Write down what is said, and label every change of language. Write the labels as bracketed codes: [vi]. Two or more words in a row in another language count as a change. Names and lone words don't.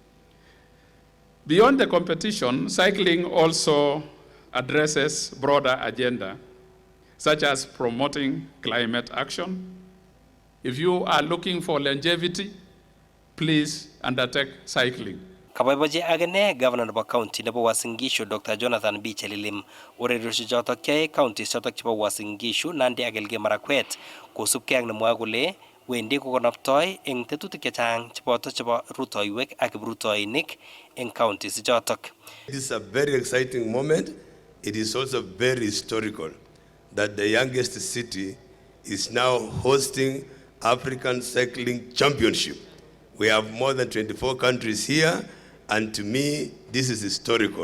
[en] Beyond the competition, cycling also addresses broader agenda, such as promoting climate action. If you are looking for longevity, please undertake cycling. [kln] Kaboibochi agene Governor nebo County nebo Uasin Gishu Dr. Jonathan B. Chelilim urerioshek chotok kyae counties chotok chebo Uasin Gishu, Nandi ak Elgeyo Marakwet kosubkei ak nemwoe kole wendi kokonoptoi eng tetutik chechang cheboto chebo rutoiwek ak kiprutoinik eng counties chotok. [en] This is a very exciting moment. It is also very historical that the youngest city is now hosting African Cycling Championship. We have more than 24 countries here, and to me, this is historical.